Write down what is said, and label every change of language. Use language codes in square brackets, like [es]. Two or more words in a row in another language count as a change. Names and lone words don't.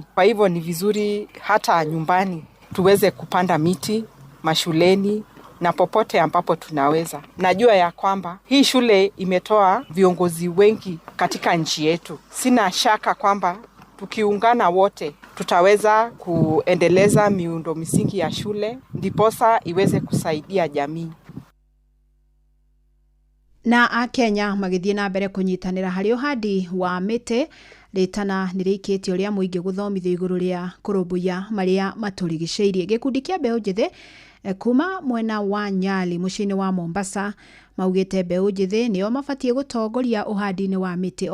[sw] Kwa hivyo ni vizuri hata nyumbani tuweze kupanda miti, mashuleni na popote ambapo tunaweza. Najua ya kwamba hii shule imetoa viongozi wengi katika nchi yetu. Sina shaka kwamba tukiungana wote tutaweza kuendeleza miundo misingi ya shule ndiposa iweze kusaidia jamii. [ki] Na Akenya magithie na mbere kunyitanira hari uhandi wa miti ritana nirikitio ria muingi guthomithio iguru ria kurumbuya maria maturigiceirie. Gikundi kia mbeũ njithi kuma mwena wa Nyali mucini wa Mombasa maugite mbeũ njithi nio mabatie gutongoria uhandi-ini wa miti.